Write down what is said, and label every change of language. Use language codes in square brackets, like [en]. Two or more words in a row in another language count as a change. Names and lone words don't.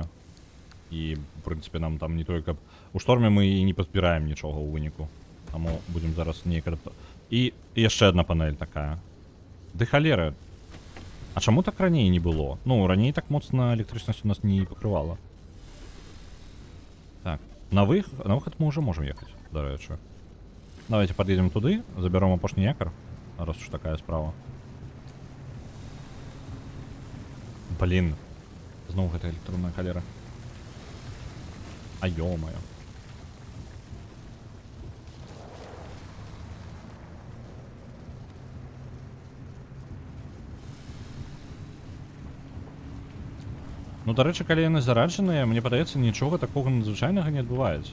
[be] І, в прынцыпе, нам там не тое, каб... У шторме мы і не пазбіраем нічога ў выніку. Таму будзем зараз неяк... І яшчэ адна панель такая. Ды халера. А чаму так раней не было? Ну, раней так моцна электрычнасць у нас не пакрывала. [ru] Так, на выход мы уже можем ехать, [uk] до речі. [ru] Давайте подъедем туды, заберем [be] апошні якор, [ru] раз уж такая справа. [be] Блин, знову гэта электронная халера. [ru] А ё-моё. [be] Ну, [uk] до речі, [be] калі яны зараджаныя, мне падаецца, нічога такога надзвычайнага не адбываецца.